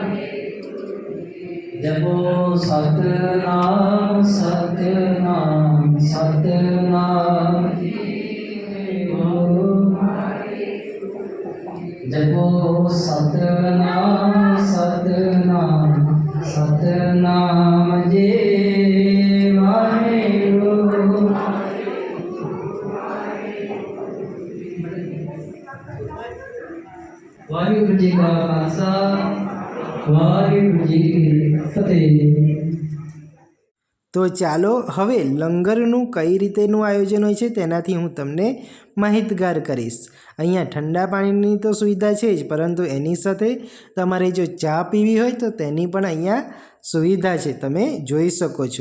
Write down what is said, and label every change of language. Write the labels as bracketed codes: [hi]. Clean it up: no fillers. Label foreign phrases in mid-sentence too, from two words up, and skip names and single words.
[hi] जपो सतनाम सतनाम सतनाम जपो सतनाम सतनाम सतनाम जे वाहेगुरु वाहिगुरु जी का खालसा वाहिगुरु जी की फतेह। [gu] તો ચાલો હવે લંગરનું કઈ રીતેનું આયોજન હોય છે તેનાથી હું તમને માહિતગાર કરીશ। અહીંયા ઠંડા પાણીની તો સુવિધા છે જ, પરંતુ એની સાથે તમારે જો ચા પીવી હોય તો તેની પણ અહીંયા સુવિધા છે, તમે જોઈ શકો છો।